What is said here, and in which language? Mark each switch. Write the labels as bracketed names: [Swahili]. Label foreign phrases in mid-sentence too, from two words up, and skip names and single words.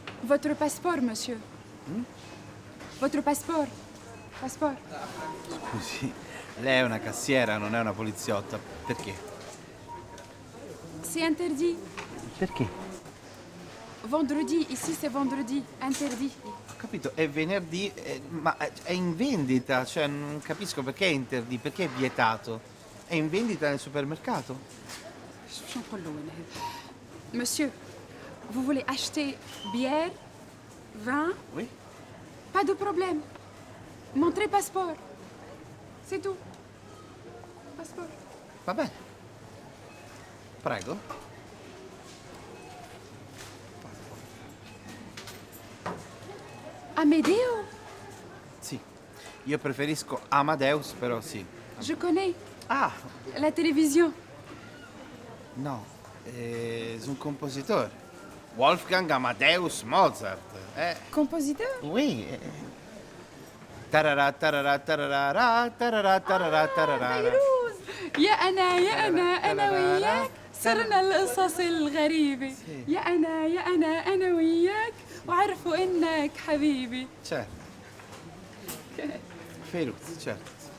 [French] Votre passeport, monsieur. Votre passeport. Passeport. [Italian] Scusi, lei è una cassiera, non è una poliziotta. Perché? [French] C'est interdit. [Italian] Perché? [French] Vendredi, ici c'est vendredi. Interdit. [Italian] Ho capito, è venerdì, ma è in vendita, cioè non capisco perché è interdì, perché è vietato. È in vendita nel supermercato. [French] Monsieur, vous voulez acheter bière, vin? Oui? Pas de problème. Montrez passeport. C'est tout. Passeport. [Italian] Va bene. Prego. Amedeo? Sì. Io preferisco Amadeus, però sì. [French] Je connais. Ah, La télévision. [Italian] no. È un compositore. Wolfgang Amadeus Mozart. [French] Compositeur? Oui. Tarara tarara tarara tarara tarara tarara. [Arabic] فيروز. يا أنا وياك صرنا القصص الغريبة. [Italian] Sì. [Arabic] أنا وياك وعرفوا إنك حبيبي. [Italian] Certo. Feiruz, certo.